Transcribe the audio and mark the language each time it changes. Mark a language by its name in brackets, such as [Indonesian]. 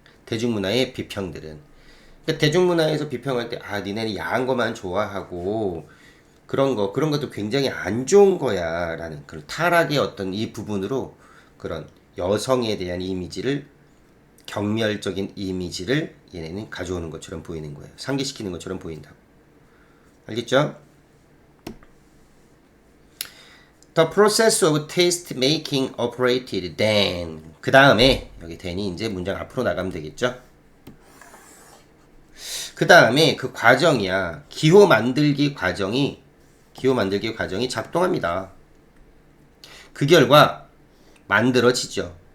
[Korean] 대중문화의 비평들은. 그러니까 대중문화에서 비평할 때 니네는 야한 것만 좋아하고 그런 것도 굉장히 안 좋은 거야 라는 그런 타락의 어떤 이 부분으로 그런 여성에 대한 이미지를, 경멸적인 이미지를 얘네는 가져오는 것처럼 보이는 거예요. 상기시키는 것처럼 보인다고. 알겠죠? [English] The process of taste making operated then. [Korean] 그 다음에 여기 then이 이제 문장 앞으로 나가면 되겠죠? 그 다음에 그 과정이야. 기호 만들기 과정이 작동합니다. 그 결과 만들어지죠.